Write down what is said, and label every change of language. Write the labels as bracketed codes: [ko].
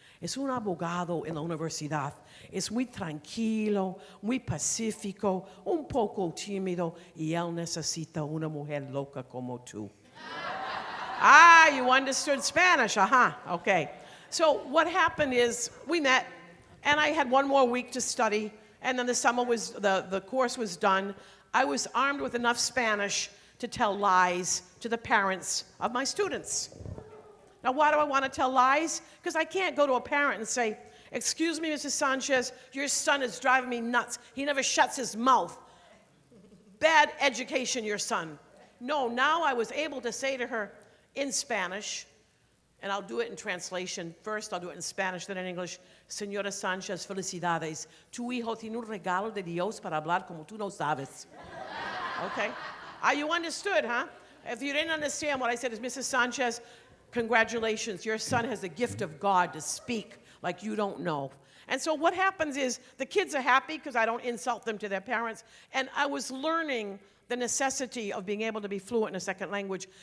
[es] Es un abogado en la universidad. Es muy tranquilo, muy pacífico, un poco tímido, y él necesita una mujer loca como tú. [en] Ah, you understood Spanish, okay. So what happened is we met, and I had 1 more week to study, and then the course was done. I was armed with enough Spanish to tell lies to the parents of my students. Now, why do I want to tell lies? Because I can't go to a parent and say, excuse me, Mrs. Sanchez, your son is driving me nuts. He never shuts his mouth. Bad education, your son. No, now I was able to say to her in Spanish, and I'll do it in translation. First, I'll do it in Spanish, then in English. [es] Señora Sanchez, felicidades. Tu hijo tiene un regalo de Dios para hablar como tú no sabes. [en] Okay? You understood, huh? If you didn't understand, what I said is, Mrs. Sanchez, congratulations, your son has the gift of God to speak like you don't know. And so what happens is the kids are happy because I don't insult them to their parents. And I was learning the necessity of being able to be fluent in a second language.